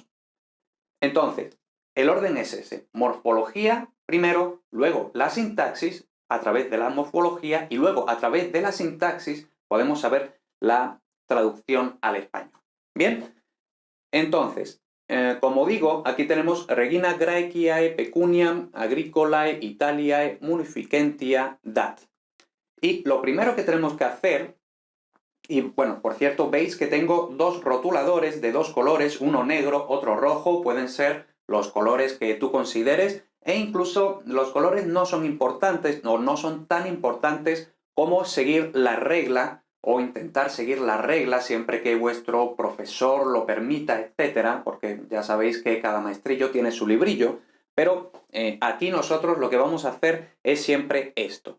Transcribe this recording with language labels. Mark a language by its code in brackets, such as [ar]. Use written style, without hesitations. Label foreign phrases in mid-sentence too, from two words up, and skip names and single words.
[es] Entonces, el orden es ese: morfología primero, luego la sintaxis a través de la morfología y luego a través de la sintaxis podemos saber la traducción al español. Bien, entonces, como digo, aquí tenemos [la] Regina Graeciae pecuniam agricolae Italiae munificentia dat. [es] Y lo primero que tenemos que hacer, y bueno, por cierto, veis que tengo dos rotuladores de dos colores, uno negro, otro rojo, pueden ser los colores que tú consideres, e incluso los colores no son importantes, o no son tan importantes como seguir la regla, o intentar seguir la regla siempre que vuestro profesor lo permita, etcétera, porque ya sabéis que cada maestrillo tiene su librillo, pero aquí nosotros lo que vamos a hacer es siempre esto.